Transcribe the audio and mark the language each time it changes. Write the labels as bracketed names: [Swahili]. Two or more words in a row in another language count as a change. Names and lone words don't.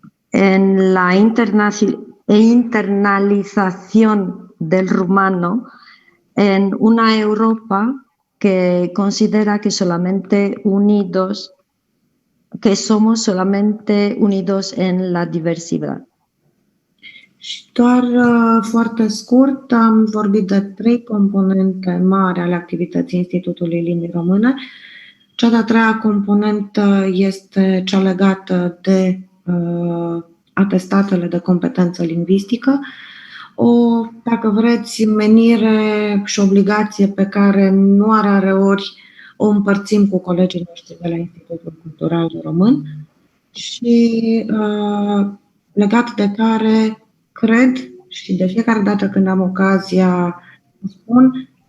[Spanish] en la internalización del rumano en una Europa que considera que somos solamente unidos en la diversidad. [Romanian] Și doar foarte scurt, am vorbit de 3 componente mari ale activității Institutului Limbii Române. Cea de-a 3-a componentă este cea legată de atestatele de competență lingvistică, dacă vreți, menire și obligație pe care nu rareori o împărțim cu colegii noștri de la Institutul Cultural Român și legat de care cred, și de fiecare dată când am ocazia să spun,